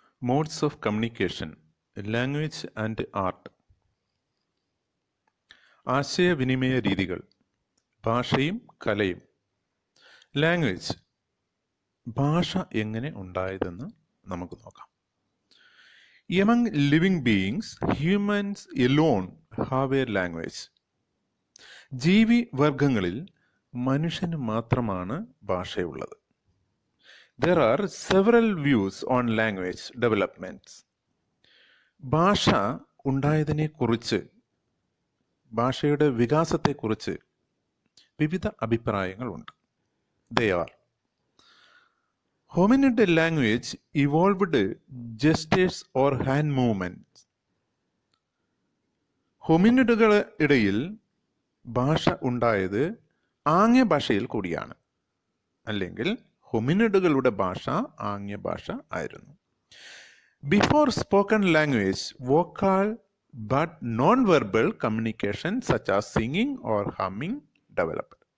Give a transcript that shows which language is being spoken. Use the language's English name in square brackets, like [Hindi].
[English] Modes of communication, language and art. [Malayalam] ആശയവിനിമയ രീതികൾ, ഭാഷയും കലയും. ലാംഗ്വേജ്, ഭാഷ എങ്ങനെ ഉണ്ടായതെന്ന് നമുക്ക് നോക്കാം. [English] Among living beings, humans alone have a language. [Malayalam] ജീവി വർഗങ്ങളിൽ മനുഷ്യന് മാത്രമാണ് ഭാഷയുള്ളത്. [English] There are several views on language developments. [Malayalam] ഭാഷ ഉണ്ടായതിനെക്കുറിച്ച്, ഭാഷയുടെ വികാസത്തെക്കുറിച്ച് വിവിധ അഭിപ്രായങ്ങളുണ്ട്. [English] They are: hominid language evolved gestures or hand movements. [Malayalam] ഹോമിനിഡുകൾ ഇടയിൽ ഭാഷ ഉണ്ടായത് ആംഗ്യ ഭാഷയിൽ കൂടിയാണ്, അല്ലെങ്കിൽ ഹോമിനിഡുകളുടെ ഭാഷ ആംഗ്യ ഭാഷ ആയിരുന്നു. [English] Before spoken language, vocal but non verbal communication such as singing or humming developed.